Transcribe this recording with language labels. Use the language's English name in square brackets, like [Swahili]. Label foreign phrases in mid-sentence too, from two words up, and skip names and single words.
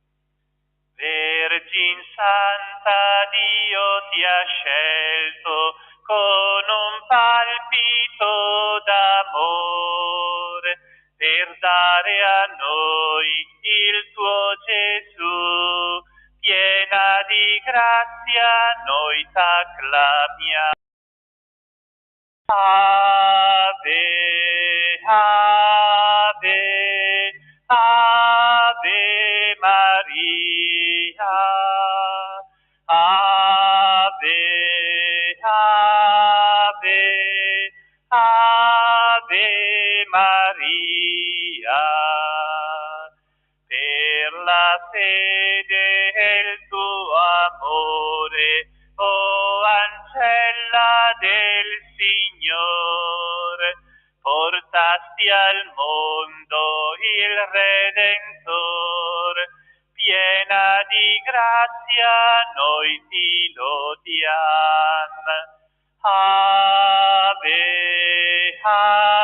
[Italian] Vergine Santa, Dio ti ha scelto con un palpito d'amore per dare a noi il tuo Gesù. Piena di grazia noi t'acclamiamo. [Latin] Ave, Ave, Ave Maria. Ave, Ave, Ave Maria. [Italian] Per la fede e il tuo amore, o ancella del Signore, portasti al mondo il Redentore, piena di grazia noi ti lodiam. [Latin] Ave, Ave.